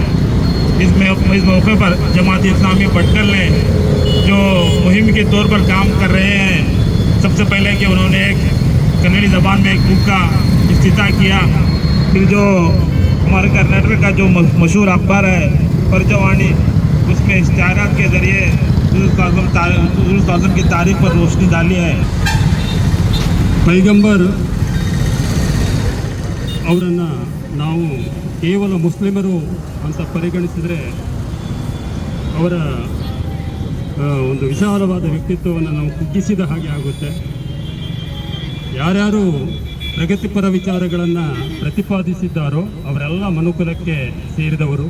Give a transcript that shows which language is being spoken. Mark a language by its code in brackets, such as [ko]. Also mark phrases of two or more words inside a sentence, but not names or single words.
[ur] اس موقع پر جماعت اسلامی بٹکل نے جو مہم کے طور پر کام کر رہے ہیں، سب سے پہلے کہ انہوں نے ایک کنڑی زبان میں ایک بک کا افتتاح کیا، پھر جو ہمارے کرناٹک کا جو مشہور اخبار ہے پرچوانی، اس میں اشتہارات کے ذریعے حضور صلی اللہ علیہ وسلم کی تاریخ پر روشنی ڈالی ہے۔ [kn] ಪೈಗಂಬರ್ ಅವರನ್ನು ನಾವು ಕೇವಲ ಮುಸ್ಲಿಮರು ಅಂತ ಪರಿಗಣಿಸಿದರೆ ಅವರ ಒಂದು ವಿಶಾಲವಾದ ವ್ಯಕ್ತಿತ್ವವನ್ನು ನಾವು ಕುಗ್ಗಿಸಿದ ಹಾಗೆ ಆಗುತ್ತೆ। ಯಾರ್ಯಾರು ಪ್ರಗತಿಪರ ವಿಚಾರಗಳನ್ನು ಪ್ರತಿಪಾದಿಸಿದ್ದಾರೋ ಅವರೆಲ್ಲ ಮನುಕುಲಕ್ಕೆ ಸೇರಿದವರು।